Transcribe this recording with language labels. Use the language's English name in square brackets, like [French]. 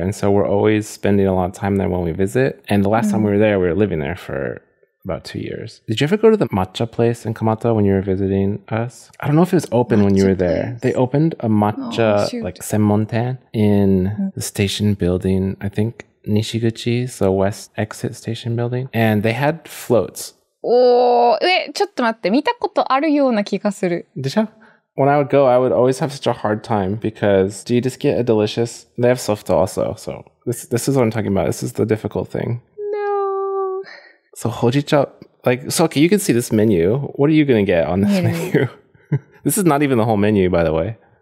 [English] And so we're always spending a lot of time there when we visit. And the last time we were there, we were living there for about 2 years. Did you ever go to the matcha place in Kamata when you were visiting us? I don't know if it was open matcha when you were there. Place. They opened a matcha like senmonten in the station building, I think Nishiguchi, so west exit station building. And they had floats. [Japanese] ちょっと待って、見たことあるような気がする。でしょ? [English] When I would go, I would always have such a hard time because do you just get a delicious... They have softa also, so this is what I'm talking about. This is the difficult thing. No. So hojicha... okay, you can see this menu. What are you going to get on this menu? This is not even the whole menu, by the way.